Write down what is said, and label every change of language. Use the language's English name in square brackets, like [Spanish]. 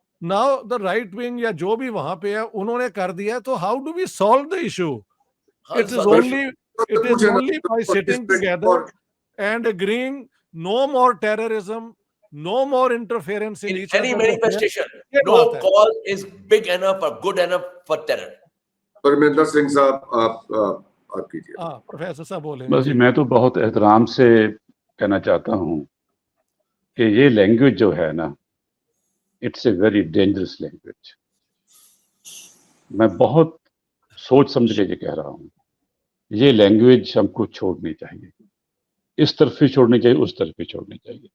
[English] now the right wing [Urdu] یا جو بھی وہاں پہ ہے انہوں نے کر دیا، تو [English] How do we solve the issue? It is only by sitting together and agreeing no more terrorism, no more interference in each any other's manifestation. No cause is big enough or good enough for terror. [Urdu] پرمیندر Singh صاحب آپ کیجیے. ہاں professor صاحب بولیں. بس میں تو بہت احترام سے کہنا چاہتا ہوں کہ یہ لینگویج جو ہے نا، [English] It's a very dangerous language. [Urdu] میں بہت سوچ سمجھ کے یہ کہہ رہا ہوں. یہ لینگویج ہم کو چھوڑنی چاہیے، اس طرف بھی چھوڑنی چاہیے، اس طرف بھی چھوڑنی چاہیے.